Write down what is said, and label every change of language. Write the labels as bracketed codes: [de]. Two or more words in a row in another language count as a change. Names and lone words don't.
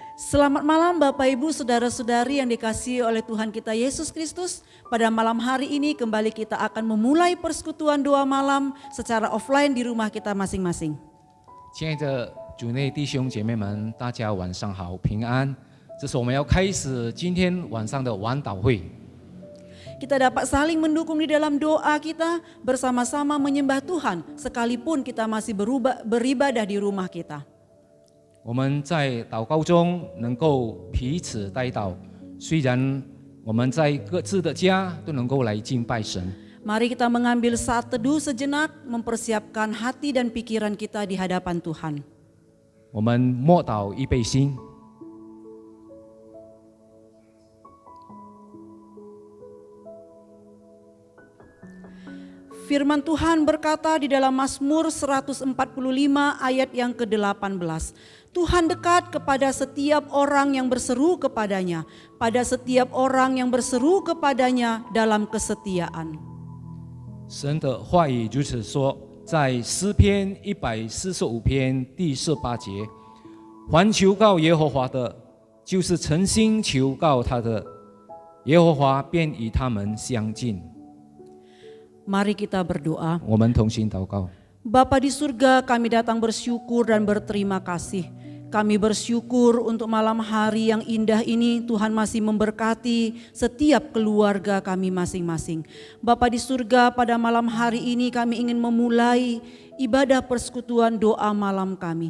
[id] Selamat malam Bapak Ibu Saudara-saudari yang dikasihi oleh Tuhan kita Yesus Kristus. Pada malam hari ini kembali kita akan memulai persekutuan doa malam secara offline di rumah kita masing-masing. [zh] 亲爱的主内弟兄姐妹们，大家晚上好，平安。这是我们要开始今天晚上的晚祷会。 [id] Kita dapat saling mendukung di dalam doa kita, bersama-sama menyembah Tuhan sekalipun kita masih beribadah di rumah kita. [zh] 我们在祷告中能够彼此带祷，虽然我们在各自的家都能够来敬拜神。 [id] Mari kita mengambil saat teduh sejenak, mempersiapkan hati dan pikiran kita di hadapan Tuhan. [zh] 我们默祷预备心。 [id] Firman Tuhan berkata di dalam Mazmur 145 ayat yang ke-18. Tuhan dekat kepada setiap orang yang berseru kepadanya, pada setiap orang yang berseru kepadanya dalam kesetiaan. [zh] 神的话语如此说，在诗篇145篇第18节，凡求告耶和华的，就是诚心求告他的，耶和华便与他们相近。 [id] Mari kita berdoa. [zh] 我们同心祷告。 [id] Bapa di surga, kami datang bersyukur dan berterima kasih. Kami bersyukur untuk malam hari yang indah ini Tuhan masih memberkati setiap keluarga kami masing-masing. Bapa di surga, pada malam hari ini kami ingin memulai ibadah persekutuan doa malam kami.